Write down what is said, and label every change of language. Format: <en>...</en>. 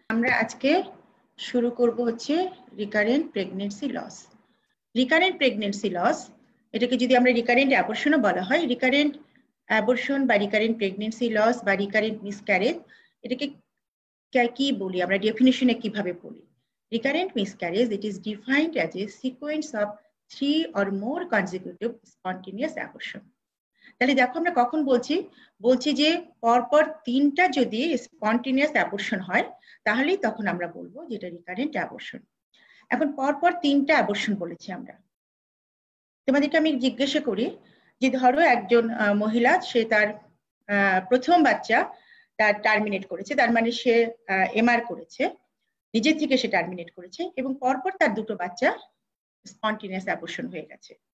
<bn>আমরা আজকে শুরু করব হচ্ছে recurrent pregnancy loss. Recurrent pregnancy loss, এটাকে যদি আমরা রিকারেন্ট অ্যাবর্শনও বলা হয়, রিকারেন্ট অ্যাবর্শন বা রিকারেন্ট প্রেগন্যান্সি লস বা রিকারেন্ট মিসক্যারেজ, এটাকে কি বলি আমরা, ডেফিনিশনে কিভাবে বলি?</bn> <en>Recurrent miscarriage, it is defined as a sequence of 3 or more consecutive spontaneous abortion.</en> <bn>তাহলে দেখো আমরা কখন বলছি যে পরপর 3টা যদি স্পন্টেনিয়াস অ্যাবর্শন হয় তাহলেই তখন আমরা বলবো যে এটা রিকারেন্ট অ্যাবর্শন। এখন পরপর 3টা অ্যাবর্শন বলেছি আমরা। তোমাদেরকে আমি জিজ্ঞাসা করি যে ধরো একজন মহিলা, সে তার প্রথম বাচ্চা তার টার্মিনেট করেছে, তার মানে সে এমআর করেছে, নিজের থেকে সে টার্মিনেট করেছে, এবং পরপর তার দুটো বাচ্চা স্পন্টেনিয়াস অ্যাবর্শন হয়ে গেছে।</bn>